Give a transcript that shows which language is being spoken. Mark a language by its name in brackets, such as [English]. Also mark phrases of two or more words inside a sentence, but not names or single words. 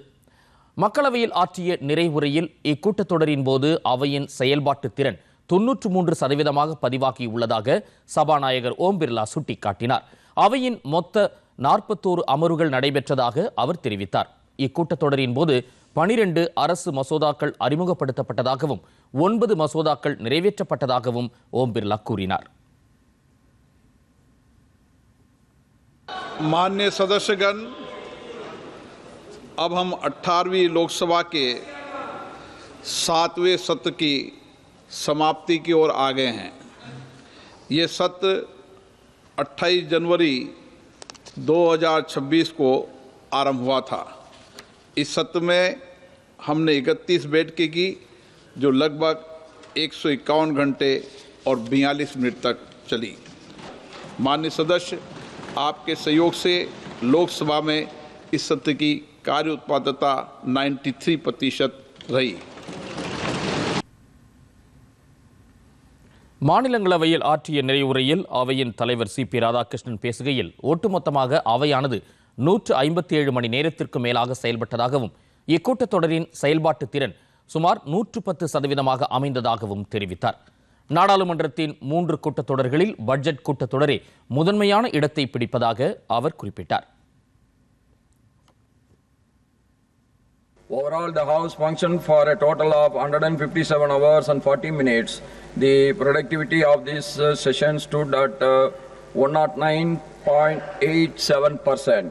[Tamil] மக்களவையில் ஆற்றிய நிறைவுரையில் இக்கூட்டத்தொடரின் போது அவையின் செயல்பாட்டு திறன் 93% பதிவாகியுள்ளதாக சபாநாயகர் ஓம் பிர்லா சுட்டிக்காட்டினார். அவையின் மொத்த 41 அமர்வுகள் நடைபெற்றதாக அவர் தெரிவித்தார். இக்கூட்டத்தொடரின் போது 12 அரசு மசோதாக்கள் அறிமுகப்படுத்தப்பட்டதாகவும் 9 மசோதாக்கள் நிறைவேற்றப்பட்டதாகவும் ஓம் பிர்லா கூறினார். [Hindi] माननीय सदस्यगण, अब हम 18वीं लोकसभा के 7वें सत्र की समाप्ति की ओर आ गए हैं। ये सत्र 28 जनवरी 2026 को आरंभ हुआ था। इस सत्र में हमने 31 बैठकें की जो लगभग 151 घंटे और 42 मिनट तक चली। माननीय सदस्य, आपके सहयोग से लोकसभा में इस सत्र की कार्य उत्पादकता 93% रही। [Tamil] மாநிலங்களவையில் ஆற்றிய நிறைவுரையில் அவையின் தலைவர் சி.பி. ராதாகிருஷ்ணன் பேசுகையில் ஒட்டுமொத்தமாக அவையானது 157 மணி நேரத்திற்கு மேலாக செயல்பட்டதாகவும் இக்கூட்டத்தொடரின் செயல்பாட்டு திறன் சுமார் 110% அமைந்ததாகவும் தெரிவித்தார். நாடாளுமன்றத்தின் 3 கூட்டத்தொடர்களில் பட்ஜெட் கூட்டத்தொடரே முதன்மையான இடத்தை பிடிப்பதாக அவர் குறிப்பிட்டார். [English] Overall, the House functioned for a total of 157 hours and 40 minutes. The productivity of this session stood at 109.87%.